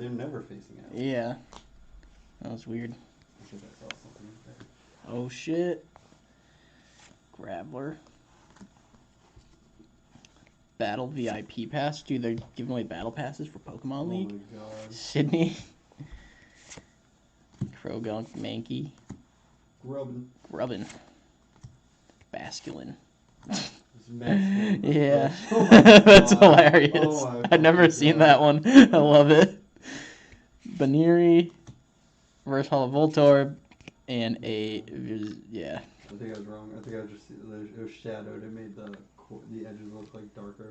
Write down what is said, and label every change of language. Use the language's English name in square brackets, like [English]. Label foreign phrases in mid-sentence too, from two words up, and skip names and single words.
[English] They're never facing out. Yeah. That was weird. I think I saw something there. Oh shit. Graveler. Battle VIP pass. Dude, they're giving away battle passes for Pokemon League. Oh my god. Sydney. Krogunk, Mankey. Grubbin. Basculin. It's masculine. Yeah. Oh my That's God. hilarious. Oh my I've never fucking seen God. that one. I love it. Baneri. Reverse Holo Voltorb. And a... Yeah. I think I was wrong. I think I just it was shadowed. It made the edges look like darker.